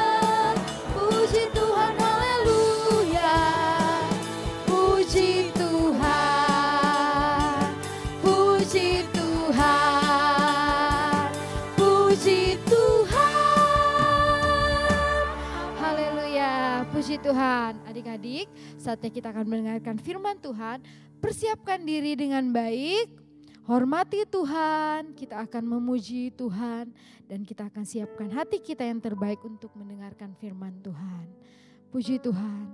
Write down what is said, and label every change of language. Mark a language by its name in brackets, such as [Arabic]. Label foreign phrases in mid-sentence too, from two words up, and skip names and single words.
[Indonesian] Puji Tuhan, haleluya. Puji Tuhan, puji Tuhan, puji Tuhan. Haleluya, puji Tuhan. Adik-adik, saatnya kita akan mendengarkan firman Tuhan. Persiapkan diri dengan baik, hormati Tuhan, kita akan memuji Tuhan, dan kita akan siapkan hati kita yang terbaik untuk mendengarkan firman Tuhan. Puji Tuhan.